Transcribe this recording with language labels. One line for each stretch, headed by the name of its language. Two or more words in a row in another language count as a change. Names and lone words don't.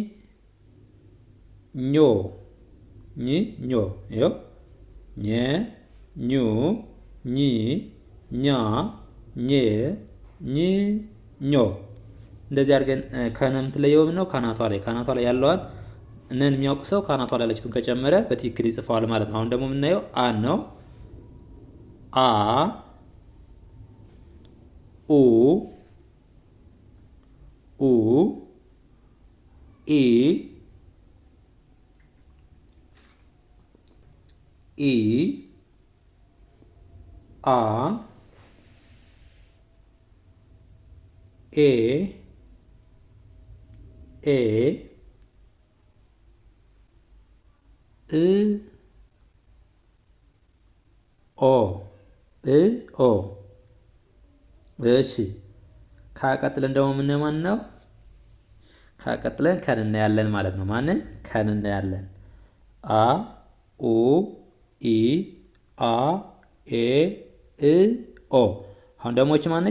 Amharic: ኞ ኚ ኞ ይኸው ኘ ኙ ኚ ኛ ኘ ኚ ኞ እንደዚህ አድርገን ከነ የምትለየው ነው ካናቷ ላይ ያለዋል እነን የሚያውቅ ሰው ካናቷ ላይ ያለችቱን ከጨመረ በትክክል ይጽፈዋል ማለት ነው። አሁን ደግሞ የምናየው አ ነው። አ ኡ ኡ ኢ ኢ አ ኤ ኤ እ ኦ እ ኦ እሺ ካቀጥለን ደግሞ ምን ማን ነው? ካቀጥለን ከን እናያለን ማለት ነው። ማንን ከን እናያለን? አ ኡ ኢ አ ኤ እ ኦ አሁን ደግሞ እቺ ማነች?